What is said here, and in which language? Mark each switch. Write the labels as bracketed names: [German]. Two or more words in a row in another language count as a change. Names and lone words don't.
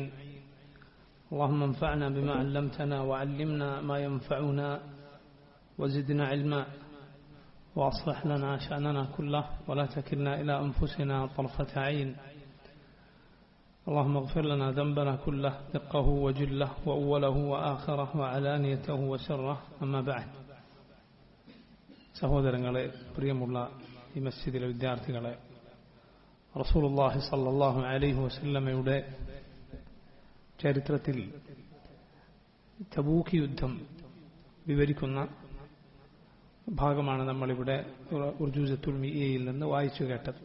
[Arabic] اللهم انفعنا بما علمتنا وعلمنا ما ينفعنا وزدنا علما، وأصلح لنا شأننا كله ولا تكلنا إلى أنفسنا طرفة عين. اللهم اغفر لنا ذنبنا كله دقه وجله وأوله وآخره وعلانيته وسره. أما بعد. [Malayalam] സഹോദരങ്ങളെ, പ്രിയമുള്ള ഈ മസ്ജിദിലെ വിദ്യാർത്ഥികളെ, [Arabic] رسول الله صلى الله عليه وسلم [Malayalam] ചരിത്രത്തിൽ തബൂക്ക് യുദ്ധം വിവരിക്കുന്ന ഭാഗമാണ് നമ്മളിവിടെ ഉർജൂസത്തുൽ മിഇയയിൽ നിന്ന് വായിച്ചു കേട്ടത്.